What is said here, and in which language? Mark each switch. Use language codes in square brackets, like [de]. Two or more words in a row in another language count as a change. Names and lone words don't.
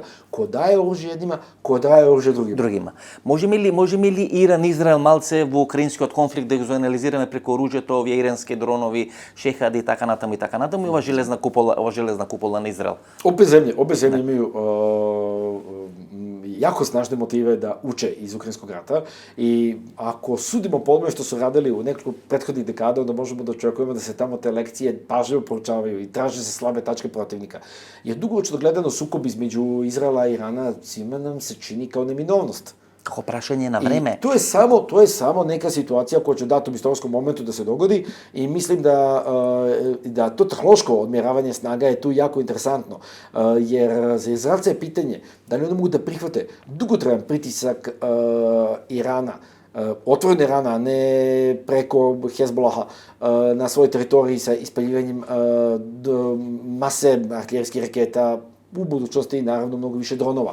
[mk] Кој дае оружје еднима, кој дае оружје другима. Можеме ли Иран и Израел малце во украинскиот конфликт да го анализираме преку оружјето, овие ирански дронови, шехади и така натаму и ова железна купола на Израел? [sr] Обе земји имају jako snažne motive da uče iz Ukrajinskog rata i ako sudimo po onome što su radili u nekoliko prethodnih dekada, onda možemo da očekujemo da se tamo te lekcije pažljivo proučavaju i traže se slabe tačke protivnika. Jer dugoročno gledano sukob između Izraela i Irana svima nam se čini kao neminovnost. [mk] Како прашање на време. [sr] I to je samo neka situacija koja će u datom istorijskom momentu da se dogodi i mislim da to tehnološko odmjeravanje snaga je tu jako interesantno, jer za Izraelce je pitanje da li oni mogu da prihvate dugotrajan pritisak Irana, otvorene Irana, a ne preko Hezbolaha na svojoj teritoriji sa ispaljivanjem mase artiljerijskih raketa, u budućnosti naravno mnogo više dronova.